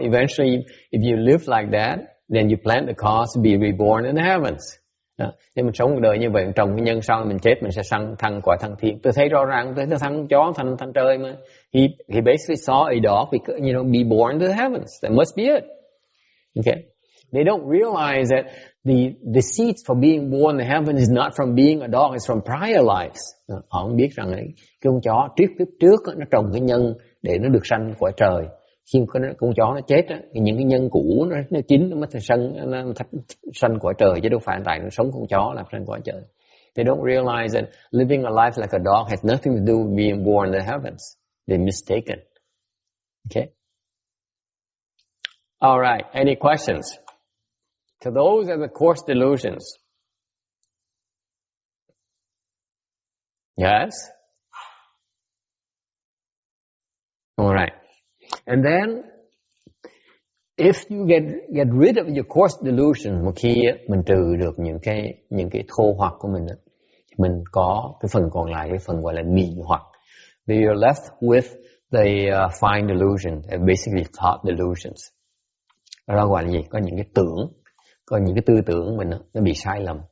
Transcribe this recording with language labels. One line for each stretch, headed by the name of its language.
English: Eventually, if you live like that, then you plant the cause to be reborn in the heavens.
Vietnamese: Nếu mình sống cuộc đời như vậy, trồng cái nhân sau mình chết, mình sẽ thăng quả thăng thiên. Tôi thấy rõ ràng, tôi thăng chó thành trời mà.
English: He basically saw a dog, be born in the heavens. That must be it. Okay. They don't realize that the seeds for being born in heaven is not from being a dog, it's from prior lives. Họ không biết rằng cái con chó trước nó trồng cái nhân để nó được sanh quả trời. Khi con chó nó chết, những cái nhân cũ nó chín, nó mới sanh quả trời, chứ đâu phải tại nó sống con chó làm sanh quả trời. They don't realize that living a life like a dog has nothing to do with being born in the heavens. They're mistaken. Okay. All right. Any questions? So those are the course delusions. Yes? All right. And then, if you get rid of your course delusion,
Vietnamese: một khi mình trừ được những cái thô hoặc của mình có cái phần còn lại, cái phần gọi là mị hoặc.
English: Then you're left with the fine delusion, basically thought delusions.
Vietnamese: Đó gọi là gì? Có những cái tư tưởng mình nó bị sai lầm.